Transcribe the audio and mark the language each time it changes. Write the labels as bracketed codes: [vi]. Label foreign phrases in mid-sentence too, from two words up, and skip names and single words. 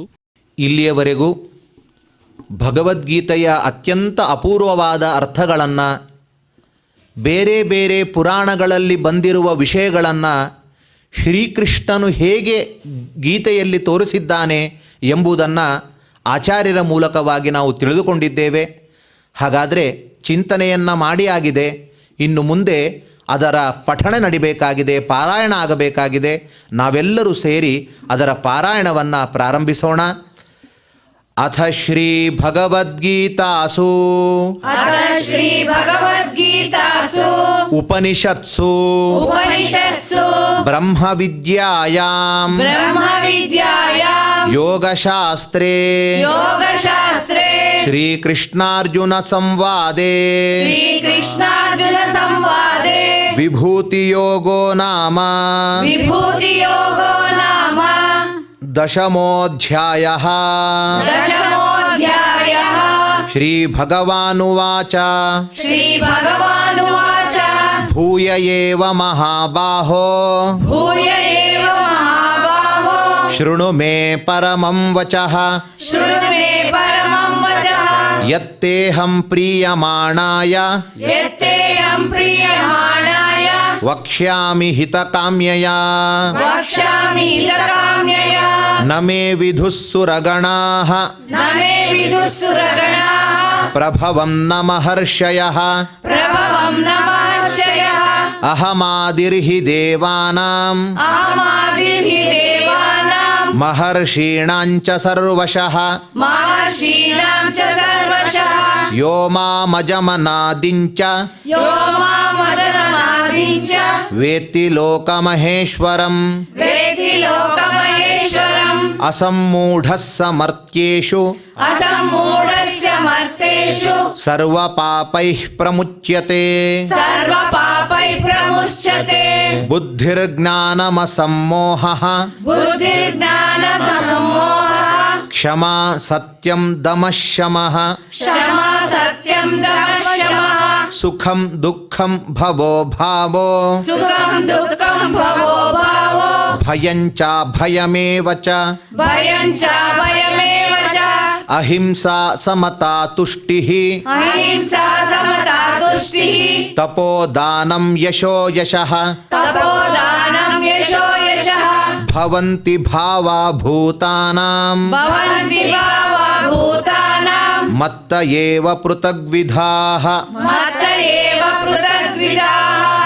[kn] ಇಲ್ಲಿಯವರೆಗೂ ಭಗವದ್ಗೀತೆಯ ಅತ್ಯಂತ ಅಪೂರ್ವವಾದ ಅರ್ಥಗಳನ್ನು, ಬೇರೆ ಬೇರೆ ಪುರಾಣಗಳಲ್ಲಿ ಬಂದಿರುವ ವಿಷಯಗಳನ್ನು ಶ್ರೀಕೃಷ್ಣನು ಹೇಗೆ ಗೀತೆಯಲ್ಲಿ ತೋರಿಸಿದ್ದಾನೆ ಎಂಬುದನ್ನು ಆಚಾರ್ಯರ ಮೂಲಕವಾಗಿ ನಾವು ತಿಳಿದುಕೊಂಡಿದ್ದೇವೆ. ಹಾಗಾದರೆ ಚಿಂತನೆಯನ್ನು ಮಾಡಿ ಆಗಿದೆ. ಇನ್ನು ಮುಂದೆ ಅದರ ಪಠಣೆ ನಡಿಬೇಕಾಗಿದೆ, ಪಾರಾಯಣ ಆಗಬೇಕಾಗಿದೆ. ನಾವೆಲ್ಲರೂ ಸೇರಿ ಅದರ ಪಾರಾಯಣವನ್ನು ಪ್ರಾರಂಭಿಸೋಣ. [sa] ಅಥ ಶ್ರೀ ಭಗವದ್ಗೀತಾಸು ಅಥ ಶ್ರೀ ಭಗವದ್ಗೀತಾಸು ಉಪನಿಷತ್ಸು ಉಪನಿಷತ್ಸು ಬ್ರಹ್ಮವಿದ್ಯಾಯಾಂ ಬ್ರಹ್ಮವಿದ್ಯಾಯಾಂ ಯೋಗಶಾಸ್ತ್ರೇ ಯೋಗಶಾಸ್ತ್ರೇ ಶ್ರೀಕೃಷ್ಣಾರ್ಜುನ ಸಂವಾದೇ ಶ್ರೀಕೃಷ್ಣಾರ್ಜುನ ಸಂವಾದೇ ವಿಭೂತಿಯೋಗೋ ನಾಮ ವಿಭೂತಿಯೋಗೋ ನಾಮ ದಶಮೋಧ್ಯಾಯಃ. ದಶಮೋಧ್ಯಾಯಃ. ಶ್ರೀಭಗವಾನುವಾಚ ಶ್ರೀಭಗವಾನುವಾಚ ಭೂಯ ಏವ ಮಹಾಬಾಹೋ ಭೂಯ ಏವ ಮಹಾಬಾಹೋ ಶೃಣು ಮೇ ಪರಮಂ ವಚಃ ಶೃಣು ಮೇ ಪರಮಂ ವಚಃ ಯತ್ತೇಹಂ ಪ್ರೀಯಮಾಣಾಯ ಯತ್ತೇಹಂ ಪ್ರೀಯಮಾಣಾಯ ವಕ್ಷ್ಯಾಮಿ ಹಿತಕಾಮ್ಯಯಾ ವಕ್ಷ್ಯಾಮಿ ಹಿತಕಾಮ್ಯಯ ನ ಮೇ ವಿಧುಸ್ಸುರಗಣಾಃ ನ ಮೇ ವಿದುಃಸುರಗಣಾಃ ಪ್ರಭವಂ ನ ಮಹರ್ಷಯಃ ಪ್ರಭವಂ ನಮಃರ್ಷಯಃ ಅಹಮಾದಿರ್ಹಿ ದೇವಾನಾಂ ಅಹಮಾದಿರ್ಹಿ ದೇವಾನಾಂ ಮಹರ್ಷೀಣಾಂಚ ಸರ್ವಶಃ ಮಹರ್ಷೀಣಾಂ ಚ ಸರ್ವಶಃ ಯೋ ಮಾಮಜಮನಾದಿಂಚ ಯೋ ಮಾಮಜನನಾದಿಂ ಚ ವೇತ್ತಿ ಲೋಕಮಹೇಶ್ವರಂ ವೇತ್ತಿ ಲೋಕಮಹೇಶ್ವರಂ ಅಸಮ್ಮೂಢಃ ಸಮರ್ಥ್ಯೇಷು ಅಸಮ್ಮೂಢಸ್ಯ ಮರ್ತೇಷು ಸರ್ವಪಾಪೈಃ ಪ್ರಮುಚ್ಯತೆ ಸರ್ವಪಾಪೈ ಪ್ರಮುಚ್ಯತೆ ಬುದ್ಧಿರ್ಜ್ಞಾನಮಸಮ್ಮೋಹಃ ಬುದ್ಧಿರ್ಜ್ಞಾನ ಸಮಮೋಹಃ ಕ್ಷಮಾ ಸತ್ಯಂ ದಮಃ ಶಮಃ ಕ್ಷಮಾ ಸತ್ಯಂ ದಮಃ ಶಮಃ ಸುಖಂ ದುಃಖಂ ಭವೋ ಭಾವೋ ಸುಖಂ ದುಃಖಂ ಭವೋ ಭಾವೋ ಭಯಂ ಚ ಭಯಮೇವ ಚ ಭಯಂ ಚ ಭಯಮೇವ ಚ ಅಹಿಂಸಾ ಸಮತಾ ತುಷ್ಟಿಃ ಅಹಿಂಸಾ ಸಮತಾ ತುಷ್ಟಿಃ ತಪೋದಾನಂ ಯಶೋ ಯಶಃ ತಪೋದಾನಂ ಯಶೋ ಯಶಃ ಭವಂತಿ ಭಾವಾ ಭೂತಾನಾಂ ಭವಂತಿ ಭಾವಾ ಭೂತಾನಾಂ ಮತ್ತ ಏವ ಪೃಥಗ್ವಿಧಾಃ ಮತ್ತ ಏವ ಪೃಥಗ್ವಿಧಾಃ